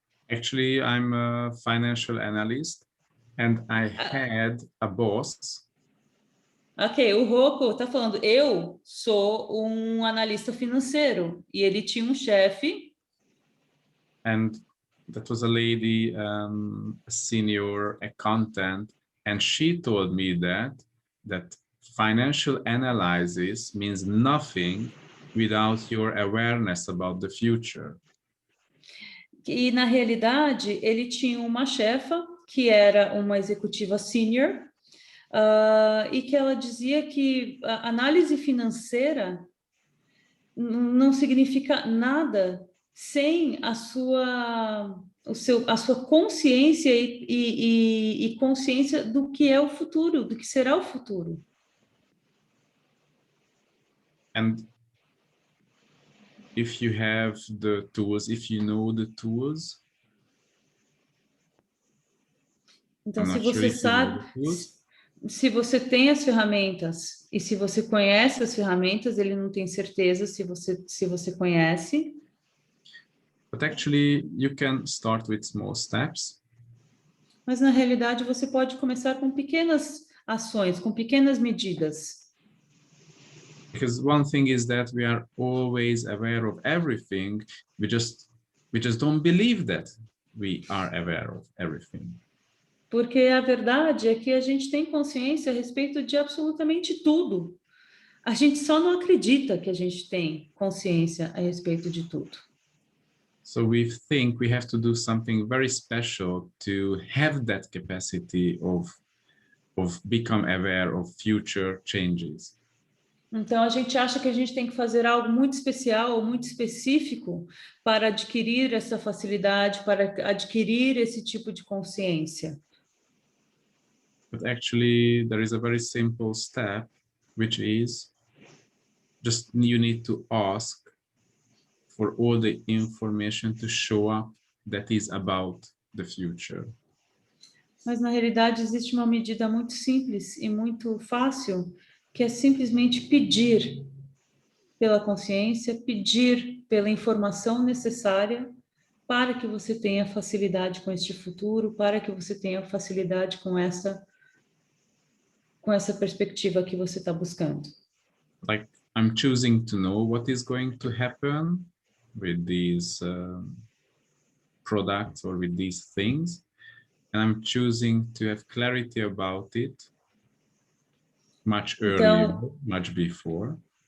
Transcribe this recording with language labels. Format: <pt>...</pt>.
<en>Actually, I'm a financial analyst and I had a boss.</en> <pt>Ok, o Rocco está falando, eu sou um analista financeiro e ele tinha um chefe.</pt> <en>And that was a lady, a senior accountant, and she told me that financial analysis means nothing without your awareness about the future.</en> <pt>E na realidade ele tinha uma chefa que era uma executiva senior. E que ela dizia que a análise financeira não significa nada sem a sua consciência e consciência do que é o futuro, do que será o futuro.</pt> <en>And if you have the tools, if you know the tools,</en> <pt>então, se você sabe, se você tem as ferramentas e se você conhece as ferramentas, ele não tem certeza se você conhece.</pt> <en>But actually, you can start with small steps.</en> <pt>Mas na realidade você pode começar com pequenas ações, com pequenas medidas.</pt> <en>Because one thing is that we are always aware of everything. We just don't believe that we are aware of everything.</en> <pt>Porque a verdade é que a gente tem consciência a respeito de absolutamente tudo. A gente só não acredita que a gente tem consciência a respeito de tudo.</pt> <en>So we think we have to do something very special to have that capacity of become aware of future changes.</en> <pt>Então a gente acha que a gente tem que fazer algo muito especial ou muito específico para adquirir essa facilidade, para adquirir esse tipo de consciência.</pt> <en>But actually, there is a very simple step, which is just you need to ask for all the information to show up that is about the future.</en> <pt>Mas na realidade existe uma medida muito simples e muito fácil, que é simplesmente pedir pela consciência, pedir pela informação necessária para que você tenha facilidade com este futuro, para que você tenha facilidade com essa perspectiva que você está buscando.</pt> <en>Like I'm choosing to know what is going to happen with these products or with these things, and I'm choosing to have clarity about it much earlier, much before.</en>